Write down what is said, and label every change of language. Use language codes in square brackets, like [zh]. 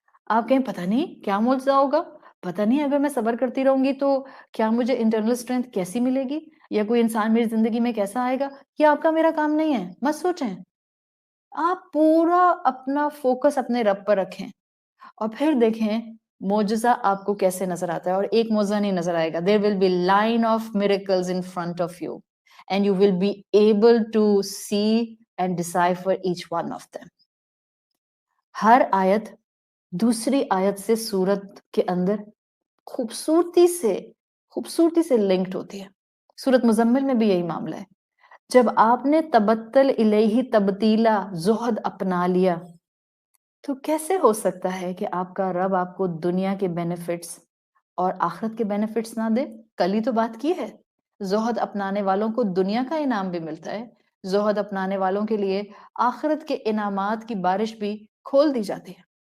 [ur] آپ کہیں پتہ نہیں کیا معجزہ ہوگا، پتہ نہیں اگر میں صبر کرتی رہوں گی تو کیا مجھے انٹرنل اسٹرینتھ کیسی ملے گی، یا کوئی انسان میری زندگی میں کیسا آئے گا. یہ آپ کا میرا کام نہیں ہے، مت سوچیں. آپ پورا اپنا فوکس اپنے رب پر رکھیں اور پھر دیکھیں معجزہ آپ کو کیسے نظر آتا ہے. اور ایک معجزہ نہیں نظر آئے گا. [en] There will be line of miracles in front of you and you will be able to see and decipher each one of them. [ur] ہر آیت دوسری آیت سے سورت کے اندر خوبصورتی سے لنکڈ ہوتی ہے. سورت مزمل میں بھی یہی معاملہ ہے. جب آپ نے [ar] تبتل الیہ تبتیلا [ur] زہد اپنا لیا تو کیسے ہو سکتا ہے کہ آپ کا رب آپ کو دنیا کے بینیفٹس اور آخرت کے بینیفٹس نہ دے؟ کل ہی تو بات کی ہے، زہد اپنانے والوں کو دنیا کا انعام بھی ملتا ہے، زہد اپنانے والوں کے لیے آخرت کے انعامات کی بارش بھی کھول دی جاتی ہے۔